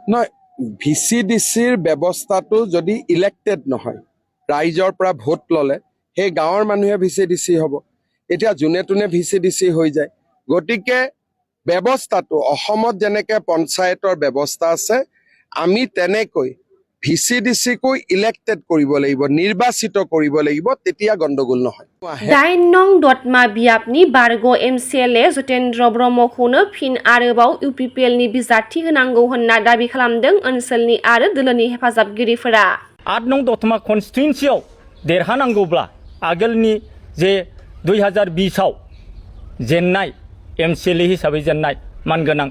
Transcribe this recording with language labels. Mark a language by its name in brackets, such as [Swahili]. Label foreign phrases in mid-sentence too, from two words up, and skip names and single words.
[Assamese] নহয় ভিচিডিচিৰ ব্যৱস্থাটো যদি ইলেক্টেড নহয় ৰাইজৰ পৰা ভোট ললে সেই গাঁৱৰ মানুহে ভিচিডিচি হ'ব এতিয়া যোনে তোনে ভিচিডিচি হৈ যায় গতিকে ব্যৱস্থাটো অসমত যেনেকে পঞ্চায়তৰ ব্যৱস্থা আছে আমি তেনেকৈ ভিচিডিচিকো ইলেক্টেড কৰিব লাগিব নিৰ্বাচিত কৰিব লাগিব তেতিয়া গণ্ডগোল নহয় [Bodo] 9 नं दतमा बियाबनि बारग' MCLA जतेन्द्र ब्रह्मखौनो फिन आरोबाव UPPL नि बिजाथि होनांगौ होनना दाबि खालामदों ओनसोलनि आरो दोलोनि हेफाजाबगिरिफोरा 8 नं दतमा कन्स्टिट्युएन्सियाव देरहानांगौब्ला आगोलनि जे 2020 आव जेननाय MCLA हिसाबै जेननाय मानगोनां